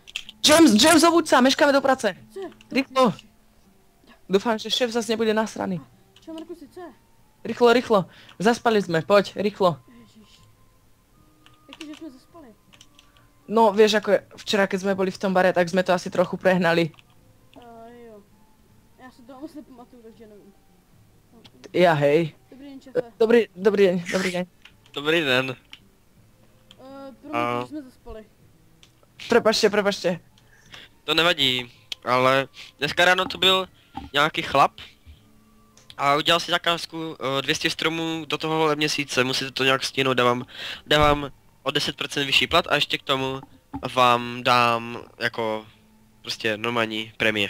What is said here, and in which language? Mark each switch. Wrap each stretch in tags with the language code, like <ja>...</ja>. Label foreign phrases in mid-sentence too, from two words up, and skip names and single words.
<sk>James, obuď sa, meškáme do práce.</sk> <cs>Co je?</cs> <sk>Rýchlo. Dúfam, že šéf zase nebude nasraný. Čo, Markusi, co je? Rýchlo. Zaspali sme, poď, rýchlo.</sk> <cs>Ježiš. Jakže jsme zaspali?</cs> <sk>No, vieš, ako včera, keď sme boli v tom bare, tak sme to asi trochu prehnali.</sk> <cs>Jo. Já si to moc nepamatuju, takže nevím.</cs> <sk>Ja, hej.</sk> <cs>Dobrý den, šefe.</cs> <sk>Dobrý deň.</sk> <cs>Dobrý den. Promiňte, že jsme zaspali.</cs> <sk>Prepačte.</sk> <cs>To nevadí, ale dneska ráno to byl nějaký chlap a udělal si zakázku 200 stromů do tohohle měsíce, musíte to nějak stihnout, dávám o 10% vyšší plat a ještě k tomu vám dám jako prostě normální prémie.</cs>